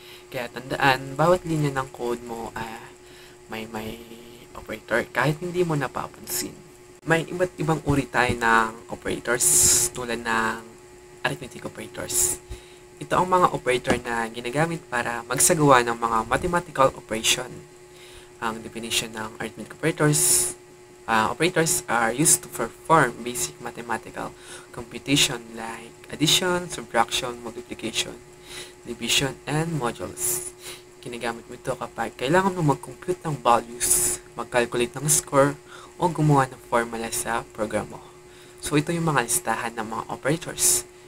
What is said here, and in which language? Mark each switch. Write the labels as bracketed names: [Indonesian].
[Filipino] Kaya tandaan, bawat linya ng code mo may operator kahit hindi mo napapansin. May iba't ibang uri tayo ng operators tulad ng arithmetic operators. Ito ang mga operator na ginagamit para magsagawa ng mga mathematical operation. Ang definition ng [English] arithmetic operators are used to perform basic mathematical computation like addition, subtraction, multiplication, division, and modulus. [Filipino] Ginagamit mo ito kapag kailangan mo mag-compute ng values, mag-calculate ng score, o gumawa ng formula sa program mo. So, ito yung mga listahan ng mga operators.